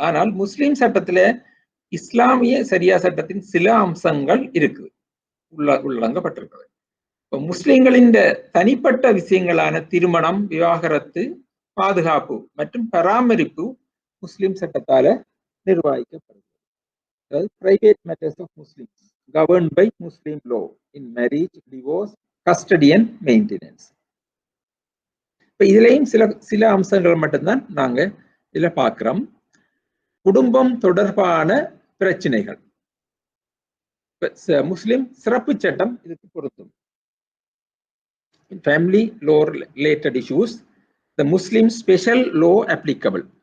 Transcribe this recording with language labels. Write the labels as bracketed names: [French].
[Tamil] ஆனால் முஸ்லிம் சட்டத்தில இஸ்லாமிய சரியா சட்டத்தின் சில அம்சங்கள் இருக்குது, உள்ளடங்கப்பட்டிருக்கிறது. இப்ப முஸ்லிம்களின் தனிப்பட்ட விஷயங்களான திருமணம், விவாகரத்து, பாதுகாப்பு மற்றும் பராமரிப்பு முஸ்லிம் சட்டத்தால நிர்வகிக்கப்படுகிறது. [English] அதாவது private matters of Muslims governed by Muslim law in marriage, divorce, custody and maintenance. [Tamil] இப்ப இதுலயும் சில அம்சங்கள் மட்டும்தான் நாங்க இதுல பார்க்கிறோம். குடும்பம் தொடர்பான பிரச்சனைகள் முஸ்லிம் சிறப்பு சட்டம் இதுக்கு பொருத்தும். [English] Family law related issues, the Muslim special law applicable.